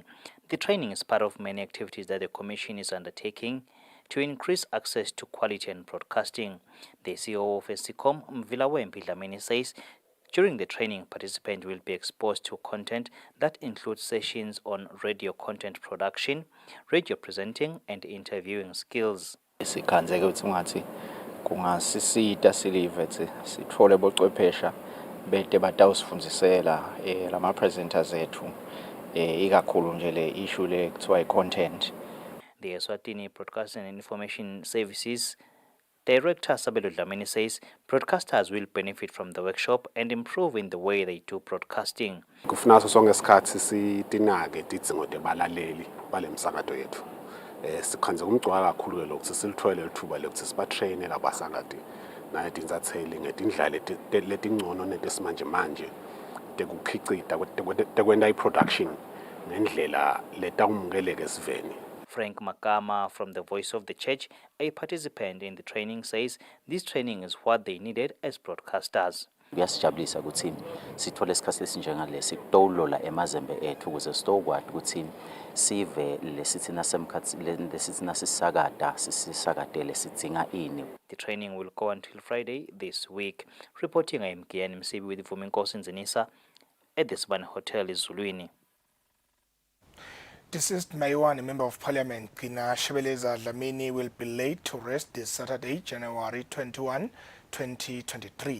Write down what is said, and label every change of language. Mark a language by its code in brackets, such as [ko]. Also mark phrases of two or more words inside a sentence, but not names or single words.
[en] The training is part of many activities that the Commission is undertaking to increase access to quality and broadcasting. The CEO of SECOM, Mvilawempi Dlamini, says during the training, participants will be exposed to content that includes sessions on radio content production, radio presenting, and interviewing skills. [ss] Sikhanzeke ukuthi ungathi kungasisita silive sithole bochwephesha bede batawusifundisela lama presenters ethu ikakhulu nje le issue le kuthiwa content. [en] The Eswatini Broadcasting and Information Services Director Sabelo Dlamini says broadcasters will benefit from the workshop and improve in the way they do broadcasting. [ss] Kufuna sonke isikhathi sitinake tidzingo tebalaleli balemsakato yethu. Sikhanze umgcwala kakhulu lokho silithwele lithuba lokuthi sibatrain labasakati naye tinzatheli ngetindlela letingcono netesimanje manje tekukhicita tekwenda iproduction ngendlela letawumukeleke siveni. [en] Frank Makama from the Voice of the Church, a participant in the training, says this training is what they needed as broadcasters. [ss] Kuyasijabulisa ukuthi sithole isikhathi esinjengale sikutolola emazembe ethu ukuze sitokwazi ukuthi sive lesithina semkhathi lesithina sisakada sisakadele sidinga ini. [en] The training will go until Friday this week. Reporting, I am Kian Msibi with Vuminkosi Nzinisa at the Sibane Hotel Ezulwini. Deceased Maiwan, a member of parliament, Kina Shebeleza Dlamini, will be laid to rest this Saturday, January 21, 2023.